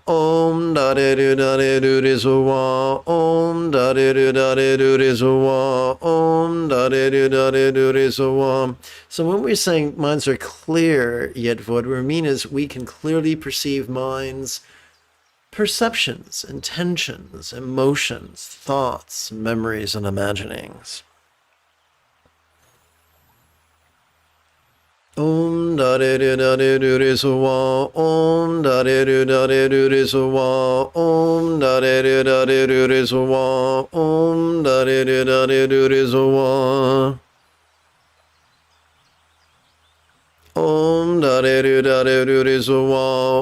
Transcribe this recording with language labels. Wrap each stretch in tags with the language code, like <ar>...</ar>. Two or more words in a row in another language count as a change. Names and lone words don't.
<en>Om da de do da de do de so wa. Om da de do da de do de so wa. Om da de do da de do de so wa. So when we're saying minds are clear, yet what we mean is we can clearly perceive minds, perceptions, intentions, emotions, thoughts, memories, and imaginings. Om da de do da de do de so wa. Om da de do da de do de so wa. Om da de do da de do de so wa. Om da de do da de do de so wa. Om da de do da de do de so wa.</en>